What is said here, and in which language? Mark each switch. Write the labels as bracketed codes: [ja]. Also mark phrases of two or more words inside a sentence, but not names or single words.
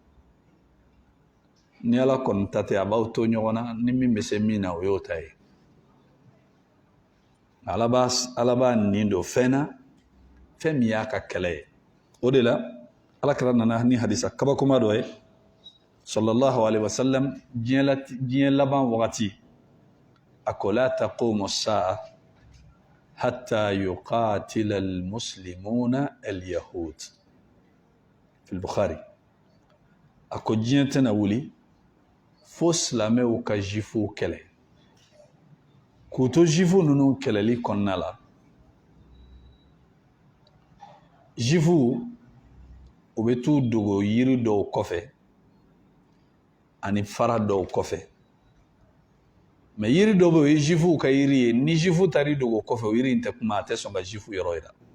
[bm] ni ala kɔni ta tɛ a b'aw to ɲɔgɔn na ni min bɛ se min na o y'o ta ye ala b'a nin don fɛn na fɛn min y'a ka kɛlɛ ye o de la ala kɛra nana ni hadisa kabakoma dɔ ye [ar] صلى الله عليه وسلم [bm] diɲɛ laban wagati a ko [ar] لا تقوم الساعة حتى يقاتل المسلمون اليهود في البخاري [bm] a ko diɲɛ tɛna wuli fo silamɛw ka juifuw kɛlɛ k'u to juifu ninnu kɛlɛli kɔnɔna la juifuw u bɛ t'u dogo yiri dɔw kɔfɛ ani fara dɔw kɔfɛ mais yiri dɔw bɛ o ye juifuw ka yiri ye ni juifu taar'i dogo kɔfɛ o yiri in tɛ kuma a tɛ sɔn ka juifu yɔrɔ yira